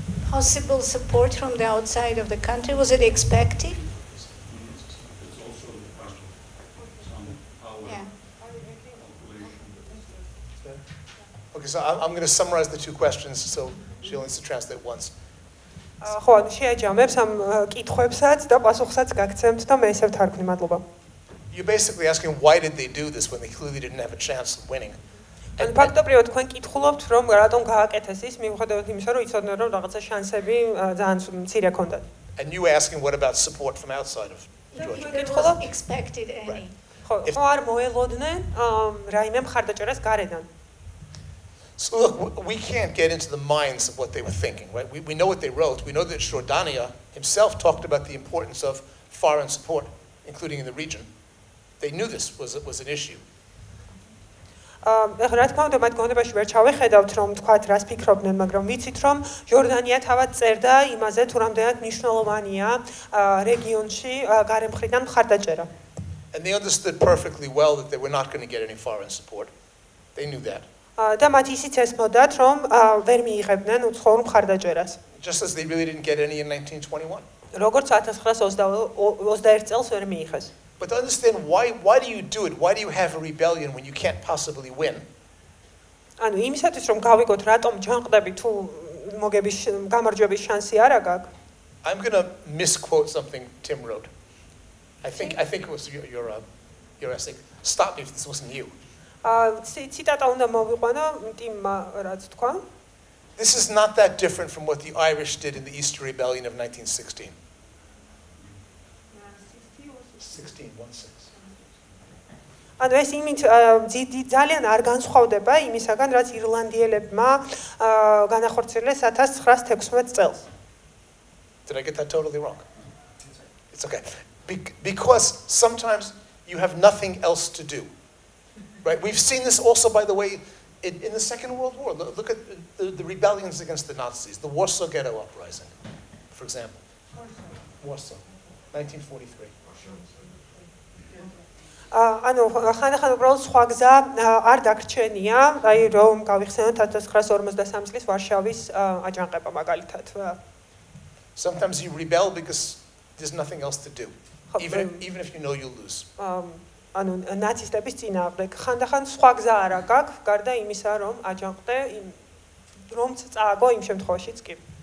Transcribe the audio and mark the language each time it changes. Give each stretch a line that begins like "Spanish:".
English: Possible support from the outside of the country? Was it expected? It's also the question of power. Yeah. Okay, so I'm going to summarize the two questions, so she only needs to translate once.
Georgian: ხო, შეაჯამებს ამ კითხვებსაც და პასუხსაც გაგცემთ და მე ისევ თარგმნი, მადლობა.
English: You're basically asking why did they do this when they clearly didn't have a chance of winning.
Georgian: ან ფაქტობრივად თქვენ კითხულობთ, რომ რატომ გააკეთეს ის, მიუხედავად იმისა, რომ იცოდნენ, რომ რაღაცა შანსები ძალიან მცირე ჰქონდათ.
English: And you were asking what about support from outside of Georgia? There wasn't expected any.
Georgian: ხო, არ მოელოდნენ რაიმე მხარდაჭერას გარედან.
English: So look, we can't get into the minds of what they were thinking, right? We know what they wrote. We know that Jordania himself talked about the importance of foreign support, including in the region. They knew this was an issue.
Georgian: რა თქმა უნდა, მათ გონებაში ვერ ჩავეხედავთ, რომ თქვათ, რას ფიქრობდნენ, მაგრამ ვიცით, რომ ჯორდანია თავად წერდა იმაზე, თუ რამდენად მნიშვნელოვანია რეგიონში გარემხრიდან მხარდაჭერა.
English: And they understood perfectly well that they were not going to get any foreign support. They knew that.
Georgian: და მათ ისიც ესმოდათ, რომ ვერ მიიღებდნენ უცხოურ მხარდაჭერას.
English: Just as they really didn't get any in 1921.
Georgian: როგორც 1921 წელს ვერ მიიღეს.
English: But to understand why do you do it? Why do you have a rebellion when you can't possibly win?
Georgian: ანუ იმისათვის რომ გავიგოთ, რატომ ჯანყდები თუ მოგების გამარჯვების შანსი არ აქვს.
English: I'm going to misquote something Tim wrote. I think it was your your essay. Stop me if this wasn't you.
Georgian: ციტატა უნდა მოვიყვანო ტიმმა რაც თქვა.
English: This is not that different from what the Irish did in the Easter Rebellion of 1916. 16.
Georgian: ანუ ეს იმით ძალიან არ განსხვავდება იმისაგან, რაც ირლანდიელებმა განახორციელეს 1916 წელს.
English: Did I get that totally wrong? It's okay. Because sometimes you have nothing else to do. Right? We've seen this also, by the way, in the Second World War. Look at the rebellions against the Nazis, the Warsaw Ghetto Uprising, for example. Warsaw, 1943.
Georgian: ანუ ხანდახან უბრალოდ სხვა გზა არ დაგრჩენია, აი რომ გავიხსენოთ 1953 წლის ვარშავის აჯანყება მაგალითად.
English: Sometimes you rebel because there's nothing else to do, even if you know you'll lose.
Georgian: ანუ ნაცისტების წინააღმდეგ ხანდახან სხვა გზა არ აქვს, გარდა იმისა, რომ აჯანყდე, რომც წააგო იმ შემთხვევაშიც კი.